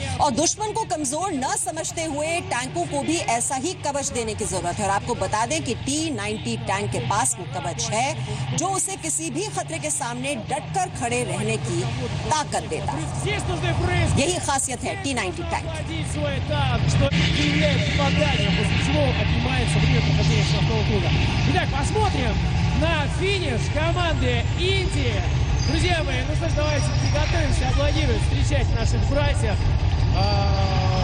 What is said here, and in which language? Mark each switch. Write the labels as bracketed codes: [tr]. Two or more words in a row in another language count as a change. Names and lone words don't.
[hi] और दुश्मन को कमजोर न समझते हुए टैंकों को भी ऐसा ही कवच देने की जरूरत है। और आपको बता दें कि T-90 टैंक के पास वो कवच है जो उसे किसी भी खतरे के सामने डटकर खड़े रहने की ताकत देता है। यही खासियत है T-90 टैंक। [ru] На финиш команды Индии. Друзья мои, ну что ж, давайте приготовимся, аплодировать, встречать наших братьев.